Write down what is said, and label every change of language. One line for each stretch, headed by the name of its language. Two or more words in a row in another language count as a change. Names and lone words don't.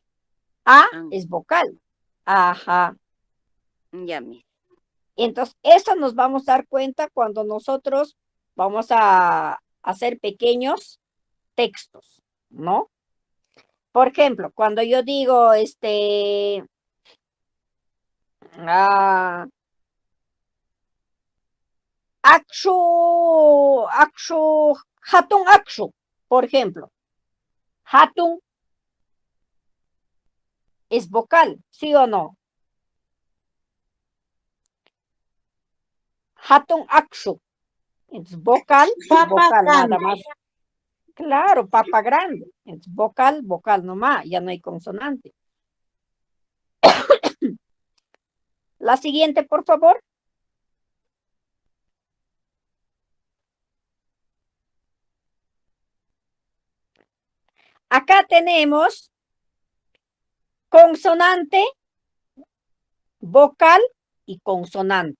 Spanish: A es vocal. Ajá. ya, Miss. Entonces, eso nos vamos a dar cuenta cuando nosotros vamos a hacer pequeños textos, ¿no? Por ejemplo, cuando yo digo,
Quechua: hatun akshu,
Spanish: por ejemplo, hatun es vocal, ¿sí o no?
Quechua: Hatun akshu,
Spanish: es vocal, Papa vocal nada grande. más. Claro, papa grande, es vocal, vocal nomás, ya no hay consonante. La siguiente, por favor. Acá tenemos consonante, vocal y consonante.